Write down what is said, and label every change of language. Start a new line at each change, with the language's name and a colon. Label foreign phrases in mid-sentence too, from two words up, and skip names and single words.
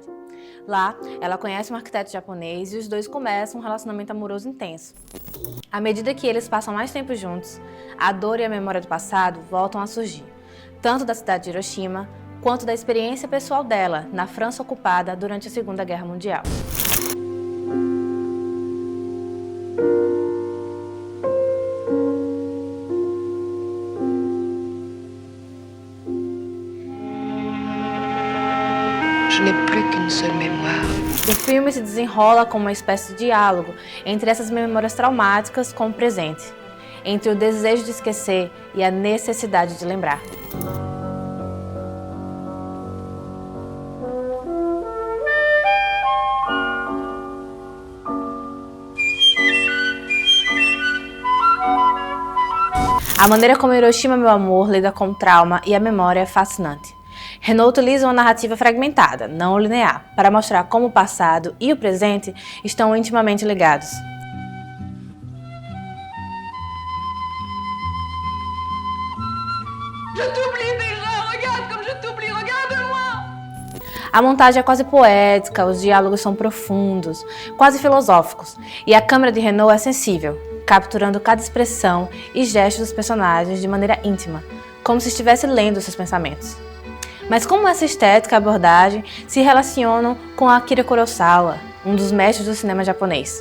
Portuguese: Lá, ela conhece um arquiteto japonês e os dois começam um relacionamento amoroso intenso. À medida que eles passam mais tempo juntos, a dor e a memória do passado voltam a surgir, tanto da cidade de Hiroshima, quanto da experiência pessoal dela na França ocupada durante a Segunda Guerra Mundial.
French: Je n'ai plus qu'une seule mémoire.
Portuguese: O filme se desenrola como uma espécie de diálogo entre essas memórias traumáticas com o presente, entre o desejo de esquecer e a necessidade de lembrar. A maneira como Hiroshima, Meu Amor lida com o trauma e a memória é fascinante. Renaud utiliza uma narrativa fragmentada, não linear, para mostrar como o passado e o presente estão intimamente ligados.
French: Je t'oublie déjà, regarde comme je t'oublie, regarde-moi!
Portuguese: A montagem é quase poética, os diálogos são profundos, quase filosóficos, e a câmera de Renaud é sensível, capturando cada expressão e gesto dos personagens de maneira íntima, como se estivesse lendo seus pensamentos. Mas como essa estética e abordagem se relacionam com Akira Kurosawa, um dos mestres do cinema japonês?